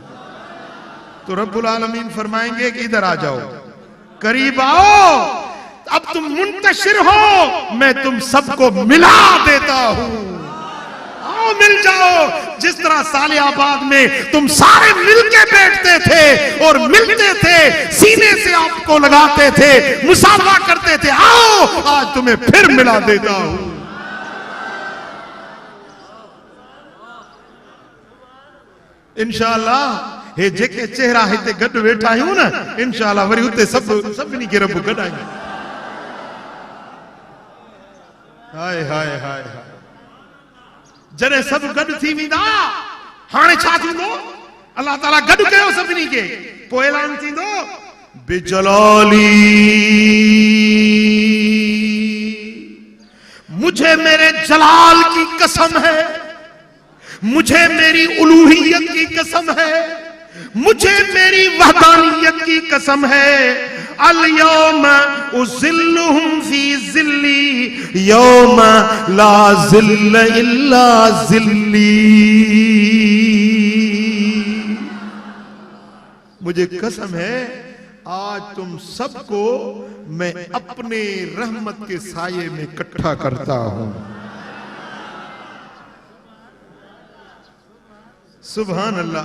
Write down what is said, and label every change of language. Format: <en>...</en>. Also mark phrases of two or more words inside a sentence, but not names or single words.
<ur>تو ربّ العالمین فرمائیں گے کہ ادھر آ جاؤ، قریب آؤ، اب تم منتشر ہو، میں تم سب کو ملا دیتا ہوں. آؤ مل جاؤ. جس طرح سالِ آباد میں تم سارے مل کے بیٹھتے تھے اور ملتے تھے، سینے سے آپ کو لگاتے تھے، مصافحہ کرتے تھے، آؤ آج تمہیں پھر ملا دیتا ہوں.</ur> <sd>इंशाअल्लाह हे जेके चेहरा हिते गॾु वेठा आहियूं न, इंशाअल्लाह वरी उते सभिनी खे रब गॾाईंदो। हाय हाय हाय हाय, जॾहिं सभु गॾु थी वेंदा, हाणे छा थींदो? अल्लाह ताला गॾु कयो सभिनी खे, पोइ ऐलान थींदो,</sd> <ur>بجلالی مجھے میرے جلال کی قسم ہے، مجھے میری الوہیت کی قسم ہے، مجھے میری وحدانیت کی قسم ہے.</ur> <ar>اليوم أظلهم في ظلي يوم لا ظل إلا ظلي.</ar> <ur>مجھے قسم ہے آج تم سب کو میں اپنے رحمت کے سائے میں اکٹھا کرتا ہوں.</ur> <ar>سبحان الله.</ar>